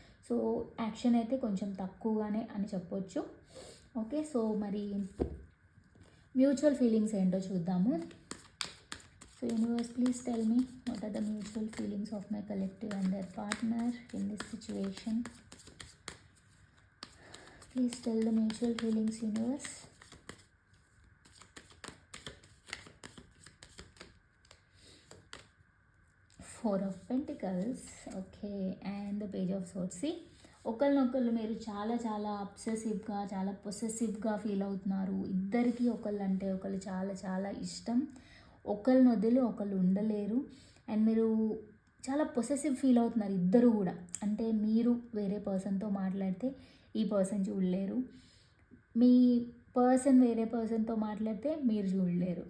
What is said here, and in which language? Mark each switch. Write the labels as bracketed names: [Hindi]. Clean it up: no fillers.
[Telugu] So action అయితే కొంచెం తక్కువగానే అని చెప్పొచ్చు. ఓకే, సో మరి మ్యూచువల్ ఫీలింగ్స్ ఏంటో చూద్దాము. [English] So universe, please tell me what are the mutual feelings of my collective and their partner in this situation. Please tell the mutual feelings, universe. Four of Pentacles, okay, and the Page of Swords. [Telugu] See, ఒకళ్ళనొకళ్ళు మీరు చాలా చాలా అబ్సెసివ్గా, చాలా పొసెసివ్గా feel అవుతున్నారు. ఇద్దరికి ఒకళ్ళు అంటే ఒకళ్ళు చాలా చాలా ఇష్టం. ఒకళ్ళని వదిలి ఒకళ్ళు ఉండలేరు. అండ్ మీరు చాలా పొసెసివ్ ఫీల్ అవుతున్నారు ఇద్దరు కూడా. అంటే మీరు వేరే పర్సన్తో మాట్లాడితే ఈ పర్సన్ చూడలేరు, మీ పర్సన్ వేరే పర్సన్తో మాట్లాడితే మీరు చూడలేరు.